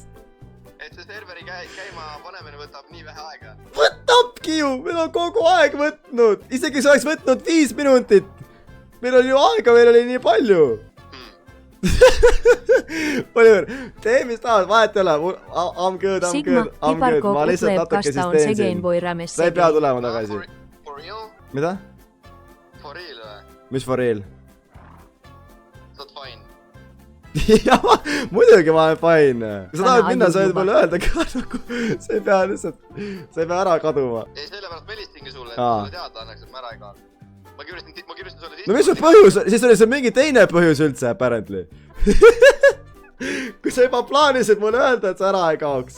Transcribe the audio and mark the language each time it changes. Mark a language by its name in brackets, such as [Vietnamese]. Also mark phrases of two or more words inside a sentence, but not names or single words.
[Estonian] Et see serveri käima panemine võtab nii vähe aega. Võtabki ju, meil on kogu aeg võtnud. Isegi see oleks võtnud 5 minutit. Meil oli ju aega, meil oli nii palju. Oliver, tee mis tahad, vahet ei ole. [English] I'm good. [Estonian] Ma lihtsalt natuke siis teen siin. Sa ei pea tulema tagasi. [English] For real? [Estonian] Mida? [English] For real või? Mis for real? [Estonian] Sa oled fine. Jah, muidugi ma olen fine. Kui sa tahad minna, sa võid mulle öelda ka nagu. Sa ei pea lihtsalt, sa ei pea ära kaduma. Ei, sellepärast ma helistasingi sulle, et sulle teada annaks, et ma ära ei kaadu. Ma kirjustasin sulle siis... No mis sul põhjus, siis oli see mingi teine põhjus üldse, apparently. Kui sa juba plaanisid mulle öelda, et sa ära ei kaoks.